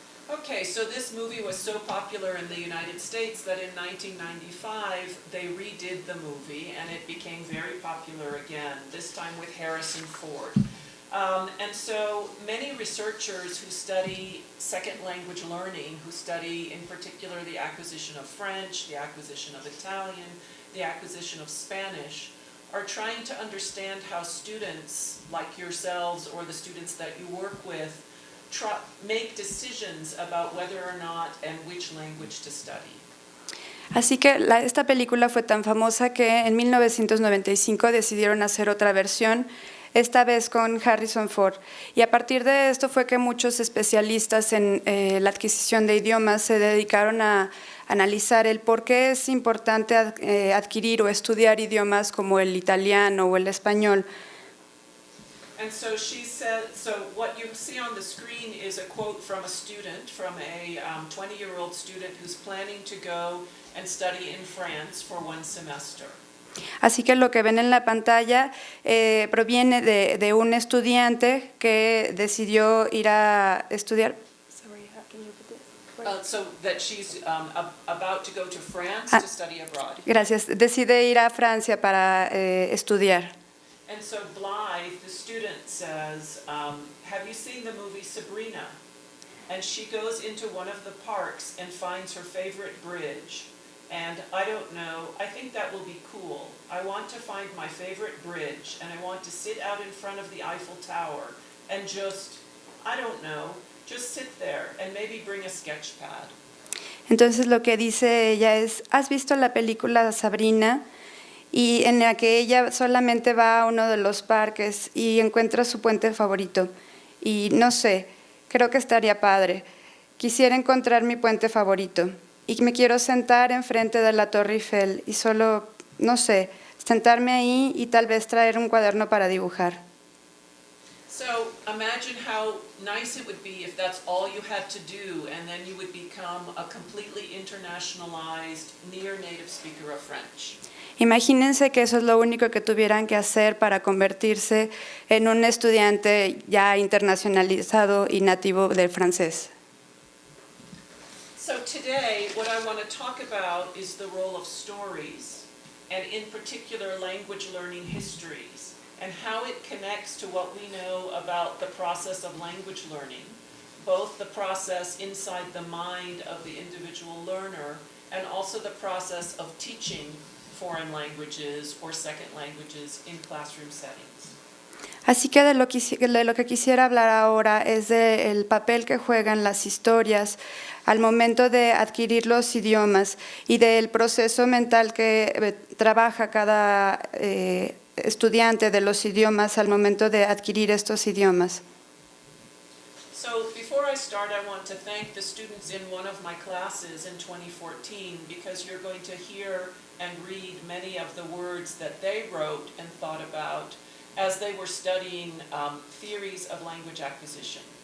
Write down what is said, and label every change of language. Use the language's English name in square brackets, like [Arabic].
[English] Okay, so this movie was so popular in the United States that in 1995 they redid the movie and it became very popular again, this time with Harrison Ford. And so many researchers who study second language learning, who study in particular the acquisition of French, the acquisition of Italian, the acquisition of Spanish, are trying to understand how students like yourselves or the students that you work with make decisions about whether or not and which language to study. [Spanish] Así que esta película fue tan famosa que en 1995 decidieron hacer otra versión, esta vez con Harrison Ford. Y a partir de esto fue que muchos especialistas en la adquisición de idiomas se dedicaron a analizar el por qué es importante adquirir o estudiar idiomas como el italiano o el español. [English] And so she said, so what you see on the screen is a quote from a student, from a 20-year-old student who's planning to go and study in France for one semester. [Spanish] Así que lo que ven en la pantalla proviene de un estudiante que decidió ir a estudiar. [English] So that she's about to go to France to study abroad. [Spanish] Gracias. Decide ir a Francia para estudiar. [English] And so Blythe, the student, says, have you seen the movie Sabrina? And she goes into one of the parks and finds her favorite bridge. And I don't know, I think that will be cool. I want to find my favorite bridge and I want to sit out in front of the Eiffel Tower and just, I don't know, just sit there and maybe bring a sketch pad. [Spanish] Entonces lo que dice ella es, ¿has visto la película Sabrina? Y en la que ella solamente va a uno de los parques y encuentra su puente favorito. Y no sé, creo que estaría padre. Quisiera encontrar mi puente favorito. Y me quiero sentar enfrente de la Torre Eiffel y solo, no sé, sentarme ahí y tal vez traer un cuaderno para dibujar. [English] So imagine how nice it would be if that's all you had to do and then you would become a completely internationalized, near native speaker of French. [Spanish] Imagínense que eso es lo único que tuvieran que hacer para convertirse en un estudiante ya internacionalizado y nativo del francés. [English] So today, what I want to talk about is the role of stories, and in particular language learning histories, and how it connects to what we know about the process of language learning, both the process inside the mind of the individual learner and also the process of teaching foreign languages or second languages in classroom settings. [Spanish] Así que de lo que quisiera hablar ahora es del papel que juegan las historias al momento de adquirir los idiomas y del proceso mental que trabaja cada estudiante de los idiomas al momento de adquirir estos idiomas. [English] So before I start, I want to thank the students in one of my classes in 2014 because you're going to hear and read many of the words that they wrote and thought about as they were studying theories of language acquisition.